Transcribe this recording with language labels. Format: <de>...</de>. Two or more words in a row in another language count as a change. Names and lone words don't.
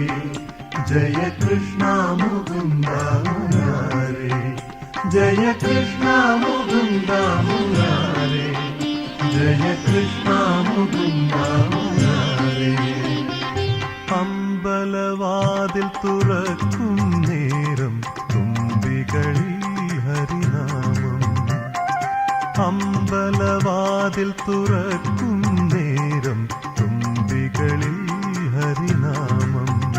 <sa>जय कृष्ण मुकुंद मुरारे, जय कृष्ण मुकुंद मुरारे, जय कृष्ण मुकुंद मुरारे.</sa> <ml>അമ്പലവാതിൽ തുറക്കും നേരം തുമ്പികളിൽ ഹരിനാമം, അമ്പലവാതിൽ തുറക്കും നേരം തുമ്പികളിൽ ഹരിനാമം.</ml>